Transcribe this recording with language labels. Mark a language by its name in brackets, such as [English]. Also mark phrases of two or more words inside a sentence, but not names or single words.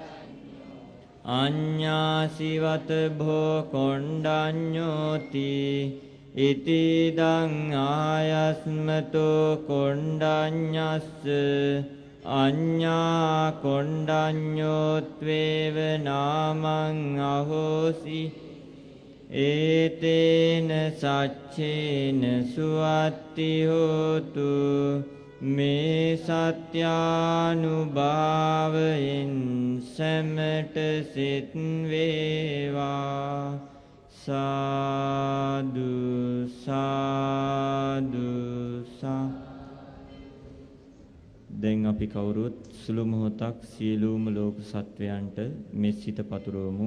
[Pali] අඤ්ඤාසිවත භෝකොණ්ඩඤ්ඤෝති ඉතිදං ආයස්මතෝ කොණ්ඩඤ්ඤස්ස අඤ්ඤා කොණ්ඩඤ්ඤෝත්වේව නාමං අහෝසි ඒතේන සච්චේන සුවත්ති හෝතු මේ [Sinhala] සත්‍යානුභාවයෙන් සැමට සිත් වේවා සාදු සාදු දැන් අපි කවුරුත් සුළු මොහොතක් සියලුම ලෝක සත්වයන්ට මෙසිත පතුරවමු.